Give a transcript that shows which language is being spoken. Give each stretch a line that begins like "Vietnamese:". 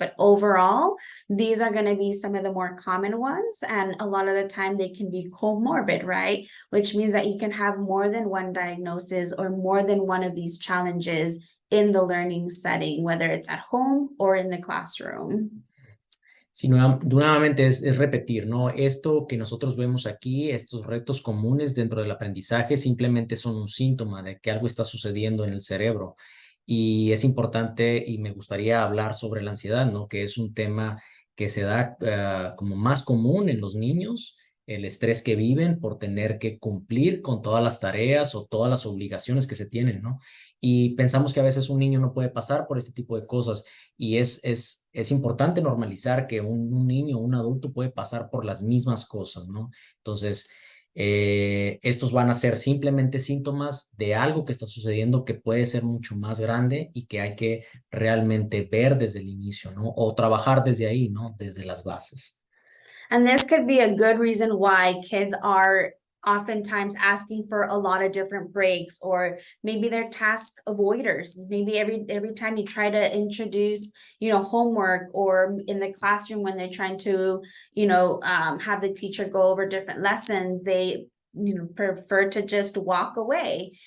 English: But overall, these are going to be some of the more common ones. And a lot of the time they can be comorbid, right? Which means that you can have more than one diagnosis or more than one of these challenges in the learning setting, whether it's at home or in the classroom.
Spanish: Sí, nuevamente es repetir, ¿no? Esto que nosotros vemos aquí, estos retos comunes dentro del aprendizaje, simplemente son un síntoma de que algo está sucediendo en el cerebro. Y es importante y me gustaría hablar sobre la ansiedad, ¿no? Que es un tema que se da como más común en los niños, el estrés que viven por tener que cumplir con todas las tareas o todas las obligaciones que se tienen, ¿no? Y pensamos que a veces un niño no puede pasar por este tipo de cosas y es importante normalizar que un niño o un adulto puede pasar por las mismas cosas, ¿no? Entonces, estos van a ser simplemente síntomas de algo que está sucediendo que puede ser mucho más grande y que hay que realmente ver desde el inicio, ¿no? O trabajar desde ahí, ¿no? Desde las bases.
English: And this could be a good reason why kids are oftentimes asking for a lot of different breaks, or maybe they're task avoiders. Maybe every time you try to introduce, homework, or in the classroom when they're trying to, have the teacher go over different lessons, they prefer to just walk away.